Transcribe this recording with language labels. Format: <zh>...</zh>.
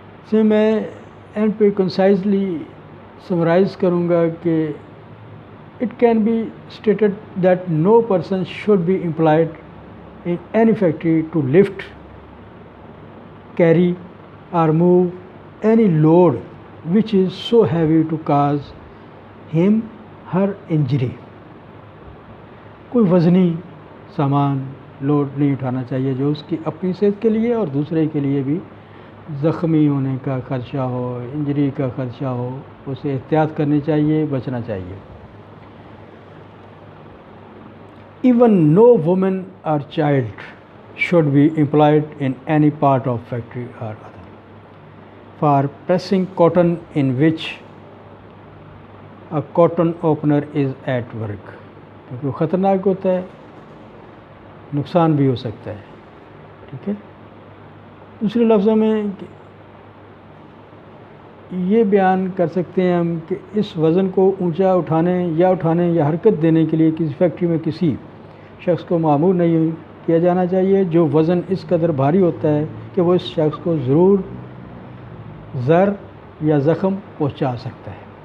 <ur>سے میں اینڈ پہ کنسائزلی سمرائز کروں گا کہ</ur> <en>It can be stated that no person should be employed in any factory to lift, carry or move any load which is so heavy to cause him her injury.</en> <ur>کوئی وزنی سامان load نہیں اٹھانا چاہیے جو اس کی اپنی صحت کے لیے اور دوسرے کے لیے بھی زخمی ہونے کا خدشہ ہو، انجری کا خدشہ ہو، اسے احتیاط کرنی چاہیے، بچنا چاہیے.</ur> <en>Even no woman or child should be employed in any part of factory or other for pressing cotton in which a cotton opener is at work.</en> <ur>کیونکہ وہ خطرناک ہوتا ہے، نقصان بھی ہو سکتا ہے. ٹھیک ہے. دوسرے لفظوں میں یہ بیان کر سکتے ہیں ہم کہ اس وزن کو اونچا اٹھانے یا حرکت دینے کے لیے کسی فیکٹری میں کسی شخص کو مأمور نہیں کیا جانا چاہیے جو وزن اس قدر بھاری ہوتا ہے کہ وہ اس شخص کو ضرور ضرر یا زخم پہنچا سکتا ہے.</ur>